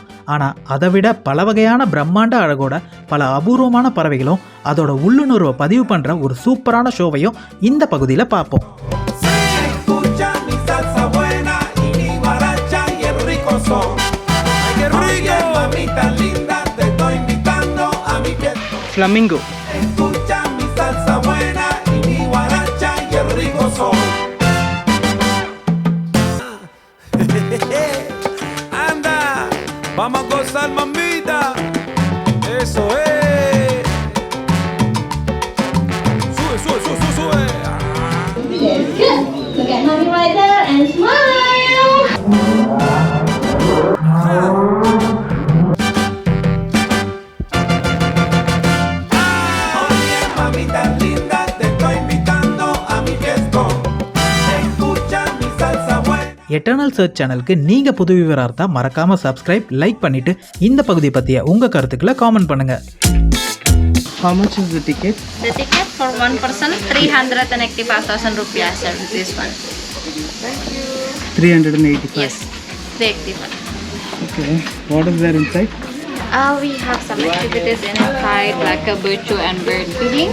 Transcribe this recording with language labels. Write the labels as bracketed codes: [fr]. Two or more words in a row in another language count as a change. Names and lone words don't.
[ta] ஆனால் அதை விட பல வகையான பிரம்மாண்ட அழகோட பல அபூர்வமான பறவைகளும் அதோட உள்ளுணர்வை பதிவு பண்ணுற ஒரு சூப்பரான ஷோவையும் இந்த பகுதியில் பார்ப்போம். ஃப்ளமிங்கோ. [es] Vamos a gozar, mamita. Eso es. Sube, sube, sube, sube, sube. [en] Yes, good. Look at mommy right there and smile. [es] Oye, mamita linda, te estoy invitando a mi fiesta. Escucha mi salsa buena. [ta] எட்டர்னல் சர்ச் சேனலுக்கு நீங்கள் புது விவராக இருந்தால் மறக்காமல் [en] subscribe, like [ta] பண்ணிவிட்டு இந்த பகுதியை பற்றிய உங்கள் கருத்துக்களை காமெண்ட் பண்ணுங்கள். [en] How much is the ticket? The ticket for one person 385,000 rupiah, sir. This one. 385. Yes, 385. Okay. What is there inside? We have some activities inside like a bird show and bird feeding.